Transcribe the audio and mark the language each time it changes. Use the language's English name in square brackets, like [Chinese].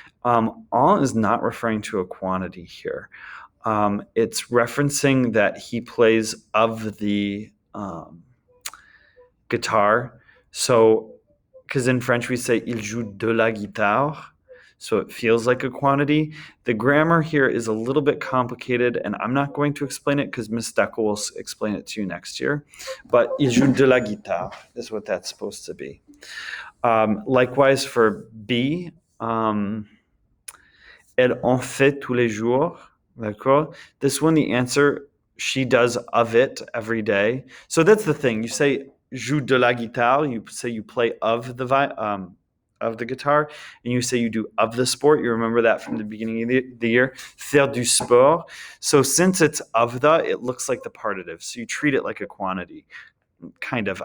[English] En is not referring to a quantity here. It's referencing that he plays of the guitar. So, because in French we say [French] il joue de la guitare, [English] so it feels like a quantity. The grammar here is a little bit complicated, and I'm not going to explain it because Miss Deckel will explain it to you next year. But [French] il joue de la guitare [English] is what that's supposed to be. Likewise for B, [French] elle en fait tous les jours. D'accord? [English] This one, the answer, she does of it every day. So that's the thing. You say [French] joue de la guitare. [English] You say you play of the guitar, and you say you do of the sport. You remember that from the beginning of the year. [French] Faire du sport. [English] So since it's of the, it looks like the partitive. So you treat it like a quantity. kind of.